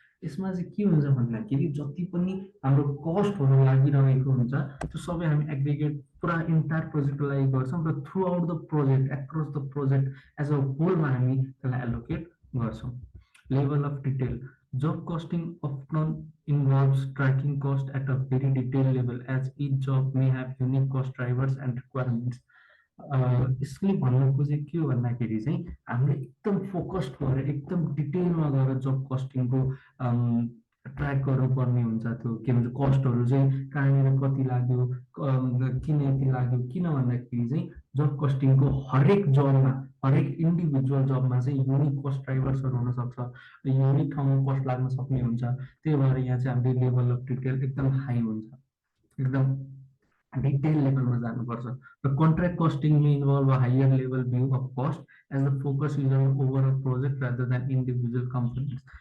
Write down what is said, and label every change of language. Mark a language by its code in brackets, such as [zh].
[ne] यसमा चाहिँ के हुन्छ भन्दाखेरि जति पनि हाम्रो कस्टहरु लागिरहेको हुन्छ त्यो सबै हामी एग्रिगेट पुरा इन्टायर प्रोजेक्टको लागि गर्छौं र [en] throughout the project across the project as a होलमा [ne] हामी त्यसलाई एलोकेट गर्छौं। [en] Level of detail, job costing often involves tracking cost at a very detailed level as each job may have unique cost drivers and requirements. [ne] यसले भन्नु खोजेको के हो भन्दाखेरि चाहिँ हामीले एकदम फोकस्ड भएर एकदम डिटेलमा गएर जब कस्टिङको ट्र्याक गर्नुपर्ने हुन्छ। त्यो के भन्छ कस्टहरू चाहिँ कहाँनिर कति लाग्यो, किन यति लाग्यो, किन भन्दाखेरि चाहिँ जब कस्टिङको हरेक जबमा हरेक इन्डिभिजुअल जबमा चाहिँ युनिक कस्ट ड्राइभर्सहरू हुन सक्छ, युनिक ठाउँमा कस्ट लाग्न सक्ने हुन्छ। त्यही भएर यहाँ चाहिँ हामीले लेभल अफ डिटेल एकदम हाई हुन्छ, एकदम डिटेल लेभलमा जानुपर्छ। [en] र contract costing may involve a higher level view of cost as the focus is on overall project rather than individual components.